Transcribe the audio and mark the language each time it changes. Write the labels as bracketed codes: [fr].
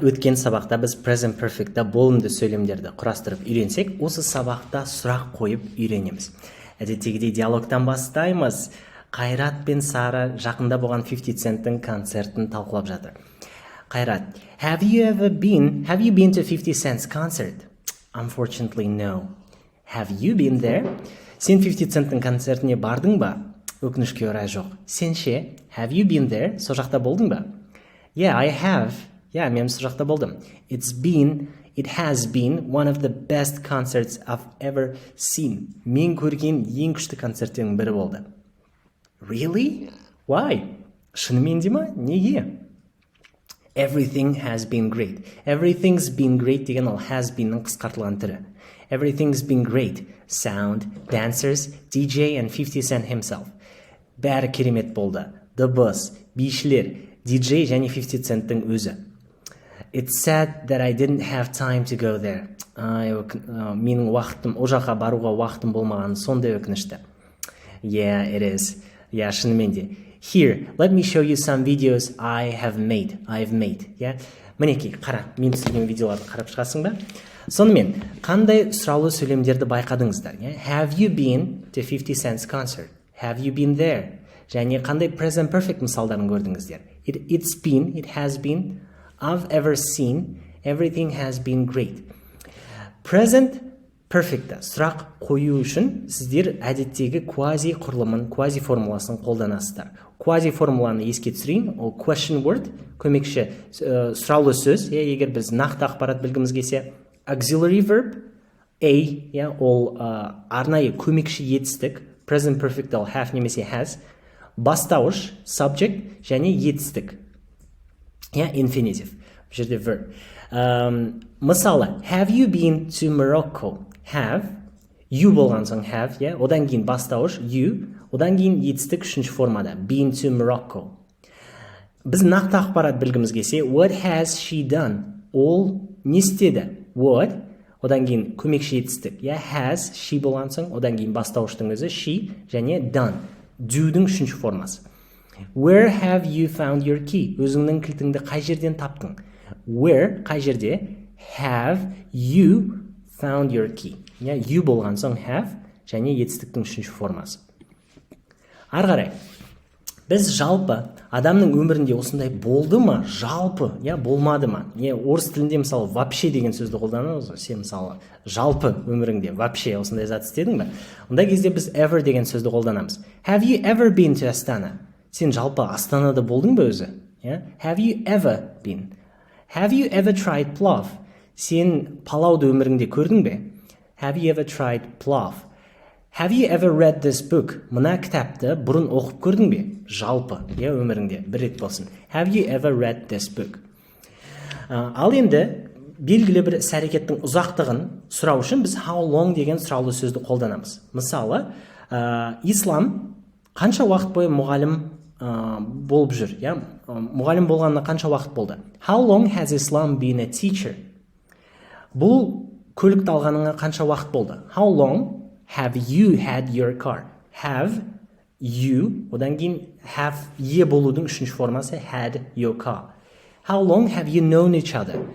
[kk] Өткен сабақта біз present perfect'та болымды сөйлемдерді құрастырып үйренсек, осы сабақта сұрақ қойып үйренеміз. Әдеттегідей диалогтан бастаймыз. Қайрат пен Сара жақында болған 50 Cent'тің концертін талқылап жатыр. [en] Қайрат, have you been to 50 Cent's concert? Unfortunately, no. Have you been there? [kk] Сен 50 Cent'тің концертіне бардың ба? Өкінішке орай жоқ. Сен ше, [en] have you been there? [kk] Со жақта болдың ба? [en] Yeah, I have. [kk] Yeah, мен сол жақта болдым. [en] It has been one of the best concerts I've ever seen. [kk] Мен көрген ең күшті концерттердің бірі болды. [en] Really? Why? [kk] Шынымен де ма? Неге? [en] Everything has been great. Everything's been great [kk] деген ол [en] has been'нің қысқартылған түрі. Everything's been great. Sound, dancers, DJ and 50 Cent himself. [kk] Бәрі керемет болды. Дыбыс, бишілер, DJ және 50 Cent'тің өзі. [en] It's sad that I didn't have time to go there. [kk] Менің уақытым, о жаққа баруға уақытым болмаған, сондай өкінішті. [en] Yeah, it is. [kk] Yeah, шынымен де. [en] Here, let me show you some videos I've made. Yeah? [kk] Мінекей, қара, мен түсірген видеоларды қарап шығасың ба? Сонымен, қандай сұраулы сөйлемдерді байқадыңыздар? [en] Yeah? Have you been to 50 Cent's concert? Have you been there? [kk] Және қандай present perfect мысалдарын көрдіңіздер? [en] It's been, it has been, I've ever seen, everything has been great. [kk] Present perfect'та сұрақ қою үшін сіздер әдеттегі квази құрылымын, квази формуласын қолданасыздар. Квази формуланы еске түсірейін, ол question word, көмекші сұраулы сөз, егер біз нақты ақпарат білгіміз келсе, auxiliary verb, a, ол арнайы көмекші етістік, present perfect ол have немесе has, бастауыш, subject және етістік. [en] Infinitive. [kk] Бұл жерде verb. [en] Мысалы, have you been to Morocco? Have. [kk] You болған соң have. Одан кейін бастауыш, you. Одан кейін етістік үшінші формада. [en] Been to Morocco. [kk] Біз нақты ақпарат білгіміз келсе, [en] what has she done? [kk] Ол не істеді? What. Одан кейін көмекші етістік. Has, she болған соң, одан кейін бастауыштың өзі she және done. Do'дің үшінші формасы. [en] Where have you found your key? [kk] Өзіңнің кілтіңді қай жерден таптың? Where, қай жерде? [en] Have you found your key? [kk] You болған соң have және етістіктің үшінші формасы. Ары қарай, біз жалпы адамның өмірінде осындай болды ма? Жалпы, болмады ма? Орыс тілінде мысалы вообще деген сөзді қолданамыз. Сен мысалы жалпы өміріңде вообще осындай зат істедің бе? Ондай кезде біз ever деген сөзді қолданамыз. [en] Have you ever been to Astana? [kk] Сен жалпы Астанада болдың ба өзі? [en] Have you ever been? Have you ever tried plov? [kk] Сен палауды өміріңде көрдің бе? [en] Have you ever tried plov? Have you ever read this book? [kk] Мына кітапты бұрын оқып көрдің бе? Жалпы, өміріңде бір рет болсын. [en] Have you ever read this book? [kk] Ал енді белгілі бір іс-әрекеттің ұзақтығын сұрау үшін біз how long деген сұраулы сөзді қолданамыз. Мысалы, ислам қанша уақыт бойы мұғалім болып жүр? Мұғалім болғанына қанша уақыт болды? [en] How long has Islam been a teacher? [kk] Бұл көлікті алғаныңа қанша уақыт болды? [en] How long have you had your car? Have you, [kk] одан кейін [en] have ye [kk] болудың үшінші формасы [en] had your car. How long have you known each other?